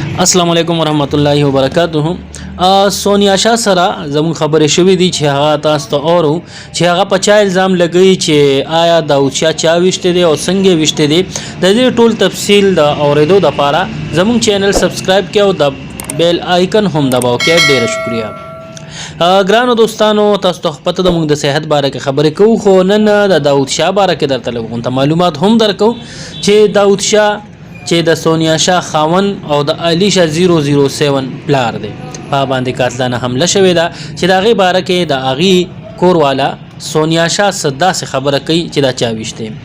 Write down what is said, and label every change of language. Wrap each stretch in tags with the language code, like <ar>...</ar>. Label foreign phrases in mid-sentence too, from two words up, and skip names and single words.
<ar>السلام عليكم ورحمة الله وبركاته.</ar> <ps>سونیا شاه سره زموږ خبرې شوې دي چې هغه تاسو ته اورو چې هغه په چا الزام لګی چې آیا داود شاه چا وشته دی او څنګه وشته دی د دې ټول تفصیل د اوریدو د پاره زموږ چینل سبسکرایب کړئ او د</ps> <en>bell icon</en> <ps>هم دباو کړئ. ډیره شکریا. ګرانو دوستانو، تاسو ته پته د موږ د صحت باره کې خبرې کوو، خو نن د داود شاه باره کې درته لږ معلومات هم درکو چې داود شاه چې د سونیا شاه خاون او د علی شاه 007 پلار دی په باندې قاتلانه حمله شوې ده چې د هغې باره کې د هغې کوروالا سونیا شاه صدا سے خبره کوي چې دا چا ویشته</ps>